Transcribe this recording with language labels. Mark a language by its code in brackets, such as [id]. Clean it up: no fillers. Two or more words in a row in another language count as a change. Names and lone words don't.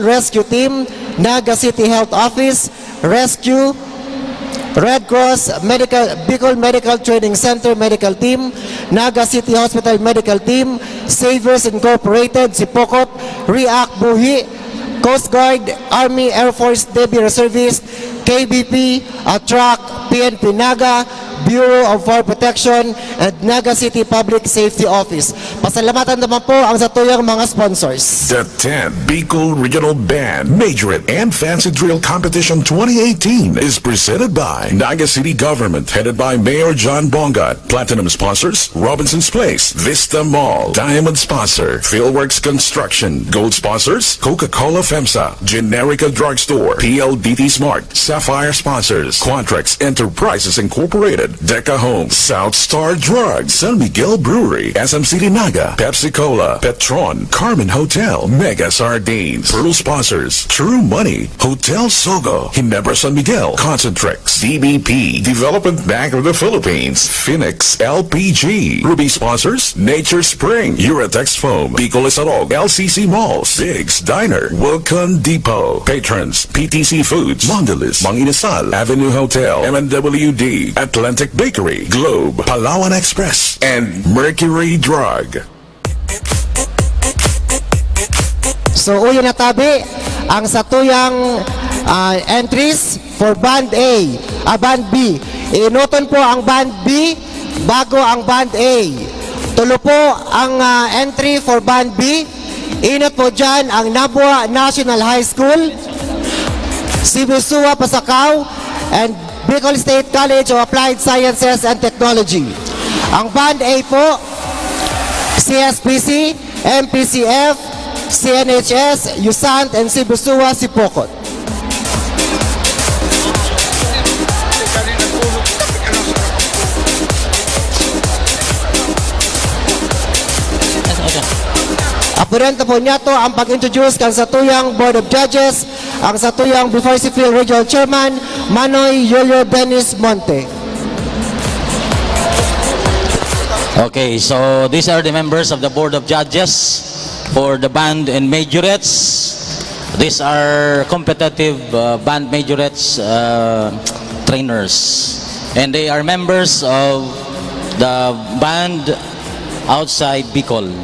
[en] Rescue Team, Naga City Health Office, Rescue, Red Cross, Bicol Medical Training Center Medical Team, Naga City Hospital Medical Team, Savers Incorporated, Sipokot, React Buhi, Coast Guard, Army, Air Force, Navy Reservist, KBP, Attract, PNP Naga, Bureau of Fire Protection, and Naga City Public Safety Office. [bik] Pasalamatan naman po ang satuyang mga sponsors. [en] The 10th Bicol Regional Band Majorette and Fancy Drill Competition 2018 is presented by Naga City Government, headed by Mayor John Bongat. Platinum sponsors, Robinson's Place, Vista Mall. Diamond sponsor, Philworks Construction. Gold sponsors, Coca-Cola FEMSA, Generica Drugstore, PLDT Smart. Sapphire sponsors, Quantrex Enterprises Incorporated, Deca Homes, South Star Drugs, San Miguel Brewery, SMCD Naga, Pepsi Cola, Petron, Carmen Hotel, Mega Sardines. Pearl sponsors, True Money, Hotel Sogo, Ginebra San Miguel, Concentrex, DBP, Development Bank of the Philippines, Phoenix LPG. Ruby sponsors, Nature Spring, Uratex Foam, Bicol Isarog, LCC Malls, Diggs Diner, Wilcon Depot. Patrons, PTC Foods, Mondelez, Mang Inasal, Avenue Hotel, MNWD, Atlantic Bakery, Globe, Palawan Express, and Mercury Drug. [bik] So uyo na tabi ang satuyang [en] entries for Band A, Band B. [bik] Inuton po ang Band B bago ang Band A. Tulo po ang [en] entry for Band B. [bik] Inot po dyan ang Nabua National High School, Sibusua Pasakaw, and Bicol State College of Applied Sciences and Technology. Ang Band A po, CSPC, MPCF, CNHS, USANT, and Sibusua Sipokot. Apurento po niya to ang pag-introduce kan satuyang Board of Judges, ang satuyang [en] Before Civil Regional Chairman, [bik] Manoy Yolio Dennis Monte. [en] Okay, so these are the members of the Board of Judges for the band and majorettes. These are competitive band majorettes trainers, and they are members of the band outside Bicol.